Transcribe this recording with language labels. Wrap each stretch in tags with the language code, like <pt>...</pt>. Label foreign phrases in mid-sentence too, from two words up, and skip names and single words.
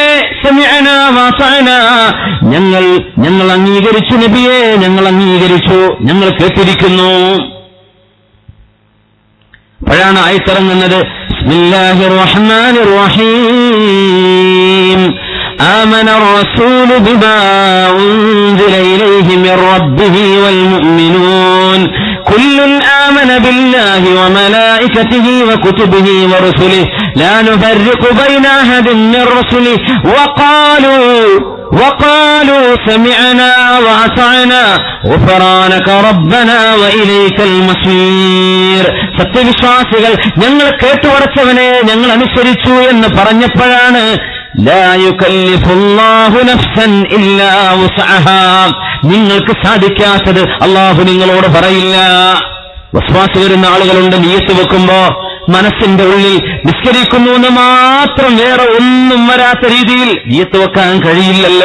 <ar>سمعنا وأطعنا,</ar> <ml>ഞങ്ങൾ അംഗീകരിച്ചു നബിയേ, ഞങ്ങൾ അംഗീകരിച്ചു, ഞങ്ങൾ കേട്ടിരിക്കുന്നു. അപ്പോഴാണ് ആയത്തിറങ്ങുന്നത്,</ml> <ar>بسم الله الرحمن الرحيم. آمن الرسول بما أنزل إليه من ربه والمؤمنون كل آمن بالله وملائكته وكتبه ورسله لا نفرق بين أحد من رسله وقالوا سمعنا وأطعنا غفرانك ربنا وإليك المصير.</ar> <ml>സത്യവിശ്വാസികൾ ഞങ്ങൾ കേട്ടുവരച്ചവനെ ഞങ്ങൾ അനുസരിച്ചു എന്ന് പറഞ്ഞപ്പോഴാണ്</ml> <ar>لا يكلف الله نفسا إلا وسعها,</ar> <ml>നിങ്ങൾക്ക് സാധിക്കാത്തത് അല്ലാഹു നിങ്ങളോട് പറയില്ല. വസ്വാസ് വരുന്ന ആളുകളുണ്ട്, നിയ്യത്ത് വെക്കുമ്പോ മനസ്സിന്റെ ഉള്ളിൽ നിസ്കരിക്കുന്നു എന്ന് മാത്രം, വേറെ ഒന്നും വരാത്ത രീതിയിൽ നിയ്യത്ത് വെക്കാൻ കഴിയില്ലല്ലോ.</ml>